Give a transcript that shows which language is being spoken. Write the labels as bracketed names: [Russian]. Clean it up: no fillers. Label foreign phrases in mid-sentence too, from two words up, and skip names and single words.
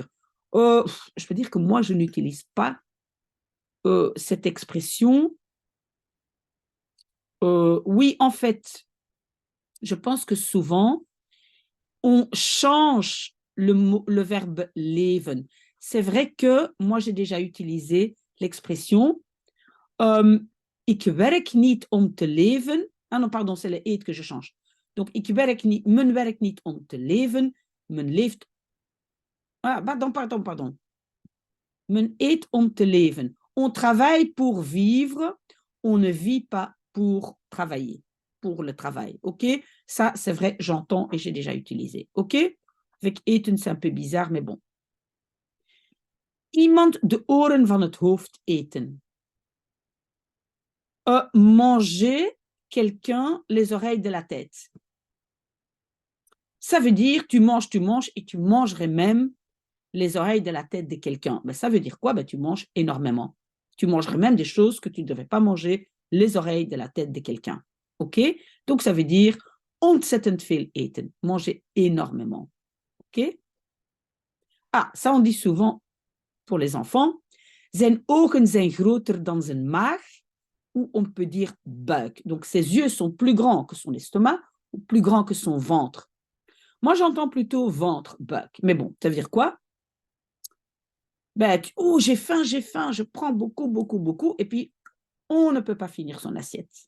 [French] Je peux dire que moi, je n'utilise pas cette expression. Oui, en fait, je pense que souvent, on change le verbe leven. C'est vrai que moi, j'ai déjà utilisé l'expression [Dutch] ik werk niet om te leven. [French] Ah non, pardon, c'est le eet que je change. Donc, [Dutch] men werkt niet om te leven, men leeft. [French] Ah, pardon. [Dutch] Men eet om te leven. [French] On travaille pour vivre, on ne vit pas pour travailler, pour le travail. OK? Ça, c'est vrai, j'entends et j'ai déjà utilisé. OK? Avec eten, c'est un peu bizarre, mais bon. [Dutch] Iemand de oren van het hoofd eten. [French] Manger quelqu'un les oreilles de la tête. Ça veut dire tu manges et tu mangerais même les oreilles de la tête de quelqu'un. Ben, ça veut dire quoi? Ben, tu manges énormément. Tu mangerais même des choses que tu ne devrais pas manger, les oreilles de la tête de quelqu'un. OK? Donc, ça veut dire [Dutch] ontzettend veel eten. [French] Manger énormément. OK? Ah, ça on dit souvent pour les enfants. [Dutch] Zijn ogen zijn groter dan zijn maag. [French] Ou on peut dire buik. Donc, ses yeux sont plus grands que son estomac ou plus grands que son ventre. Moi, j'entends plutôt ventre, buik. Mais bon, ça veut dire quoi? Ben, j'ai faim, je prends beaucoup, et puis on ne peut pas finir son assiette.